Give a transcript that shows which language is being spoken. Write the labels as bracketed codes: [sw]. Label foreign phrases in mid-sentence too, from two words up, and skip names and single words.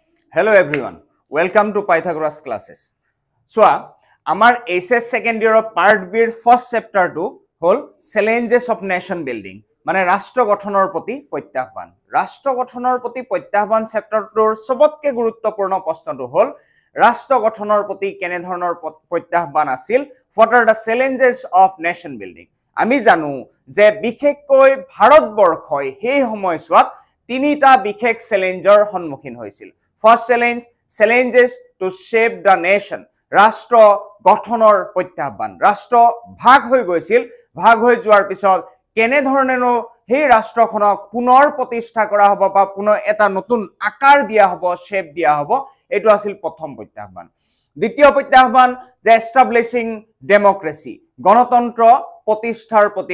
[en] Hello everyone, welcome to Pythagoras classes. So, our SS second year of part B first chapter to whole challenges of nation building. [as] মানে রাষ্ট্র গঠনৰ প্ৰতি প্ৰত্যাহ্বান ৰাষ্ট্ৰ গঠনৰ প্ৰতি প্ৰত্যাহ্বান চেপ্টাৰটোৰ সবতকে গুৰুত্বপূৰ্ণ প্ৰশ্নটো হল ৰাষ্ট্ৰ গঠনৰ প্ৰতি কেনে ধৰণৰ প্ৰত্যাহ্বান আছিল [en] what are the challenges of nation building [as] আমি জানো যে বিশেষকৈ ভাৰতবৰ্ষই সেই সময়ছোৱাত তিনিটা বিশেষ চ্যালেঞ্জৰ সন্মুখীন হৈছিল [en] first challenge challenges to shape the nation [as] ৰাষ্ট্ৰ গঠনৰ প্ৰত্যাহ্বান ৰাষ্ট্ৰ ভাগ হৈ গৈছিল ভাগ হৈ যোৱাৰ পিছত কেনে ধৰণেনো সেই ৰাষ্ট্ৰখনক পুনৰ প্ৰতিষ্ঠা কৰা হ'ব বা পুনৰ এটা নতুন আকাৰ দিয়া হ'ব শেপ দিয়া হ'ব এটো আছিল প্ৰথম প্ৰত্যাহ্বান দ্বিতীয় প্ৰত্যাহ্বান যে [en] establishing democracy [as] গণতন্ত্ৰ প্ৰতিষ্ঠাৰ প্ৰতি